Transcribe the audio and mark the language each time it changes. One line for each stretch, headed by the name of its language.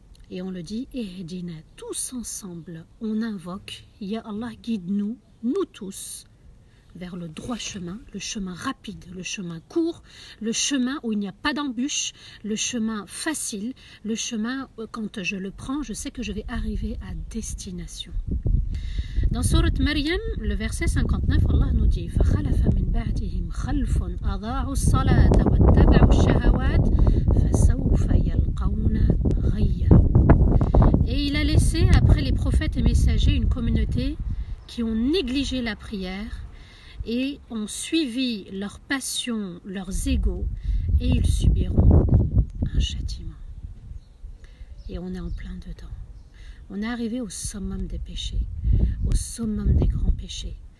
French: Et on le dit, Ehdina, tous ensemble, on invoque, Ya Allah, guide-nous, nous tous, vers le droit chemin, le chemin rapide, le chemin court, le chemin où il n'y a pas d'embûche, le chemin facile, le chemin où, quand je le prends, je sais que je vais arriver à destination. Dans Surat Maryam, le verset 59, Allah nous dit
Arabic: فَخَلَفَ مِنْ بَعْدِهِمْ خَلْفٌ أَضَاعُوا الصَّلَاةَ وَاتَّبَعُوا الشَّهَوَاتِ فَسَوْفَ يَلْقَوْنَ غَيًّا.
French: Et il a laissé après les prophètes et messagers une communauté qui ont négligé la prière et ont suivi leurs passions, leurs égos, et ils subiront un châtiment. et on est en plein dedans. On est arrivé au summum des péchés, au summum des grands péchés.